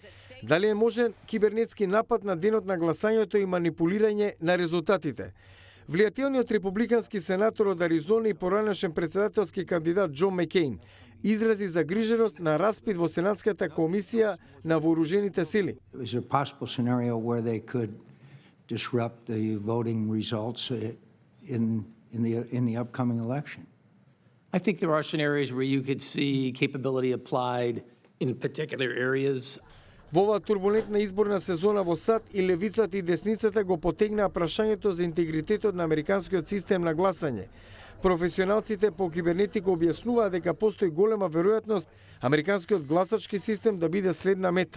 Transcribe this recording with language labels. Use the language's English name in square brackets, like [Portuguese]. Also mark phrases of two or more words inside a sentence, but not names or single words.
[Macedonian] Дали е можен кибернетски напад на денот на гласањето и манипулирање на резултатите? Влијателниот републикански сенатор од Аризона и поранешен претседателски кандидат Џон Мекејн изрази загриженост на распит во Сенатската комисија на вооружените сили. [English] Is there a possible scenario where they could disrupt the voting results in the upcoming election? I think there are scenarios where you could see capability applied in particular areas. [Macedonian] Во оваа турбулентна изборна сезона во САД и левицата и десницата го потегнаа прашањето за интегритетот на американскиот систем на гласање. Професионалците по кибернетика објаснуваа дека постои голема веројатност американскиот гласачки систем да биде следна мета.